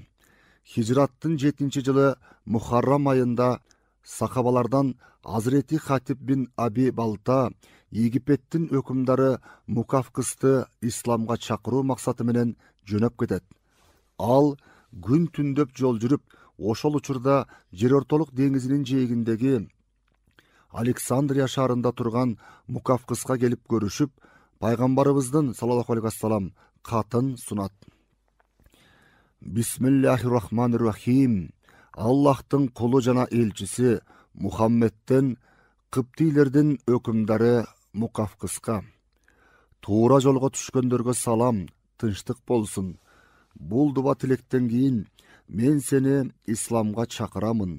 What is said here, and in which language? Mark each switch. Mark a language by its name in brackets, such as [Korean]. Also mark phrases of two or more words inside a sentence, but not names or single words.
[Kyrgyz] Хижраттын 7 жылы Мухаррам айында сахабалардан Азирети Хатиб бин Аби Балта Египеттин өкүмдары Мукавкысты исламга чакыруу максаты менен жөнөп кетет. Ал күн түндөп жол жүрүп, ошол учурда Жер ортолук деңизинин жээгиндеги Александрия шаарында турган Мукавкыска келип көрүшүп, пайгамбарыбыздын [Arabic] صلى الله عليه وسلم [Kyrgyz] катын сунат. [Arabic] بسم الله الرحمن الرحيم. [Kyrgyz] Аллахтын кулу жана элчиси Мухаммедтен кыптийлердин өкүмдары Мукавкыска. Туура жолго түшкөндөргө салам, тынчтык болсун. Бул дуба тилектен кийин мен сени исламга чакырамын.